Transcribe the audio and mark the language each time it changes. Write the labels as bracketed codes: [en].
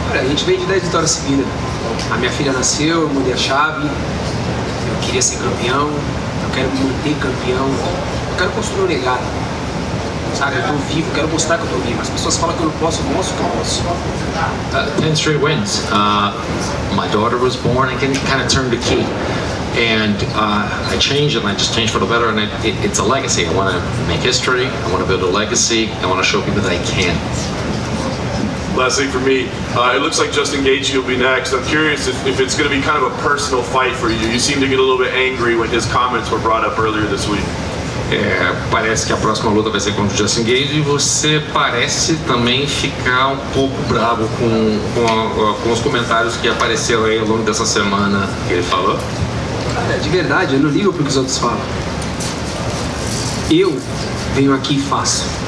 [pt] Olha, a gente vem de 10 vitórias seguidas. A minha filha nasceu, eu mudei a chave, eu queria ser campeão, eu quero me manter campeão, eu quero construir um legado. Sabe, eu tô vivo, quero mostrar que eu tô vivo. As pessoas falam que eu não posso, eu mostro que eu posso. [en] 10 straight wins. My daughter was born, I kind of turned the key. And I changed it, and I just changed for the better, and it's a legacy. I want to make history, I want to build a legacy, I want to show people that I can. Last thing for me, it looks like Justin Gaethje will be next. I'm curious if it's going to be kind of a personal fight for you. You seem to get a little bit angry when his comments were brought up earlier this week. [pt] Parece que a próxima luta vai ser contra o Justin Gaethje e você parece também ficar um pouco bravo com os comentários que apareceram aí ao longo dessa semana que ele falou. De verdade, eu não ligo pro que os outros falam. Eu venho aqui e faço.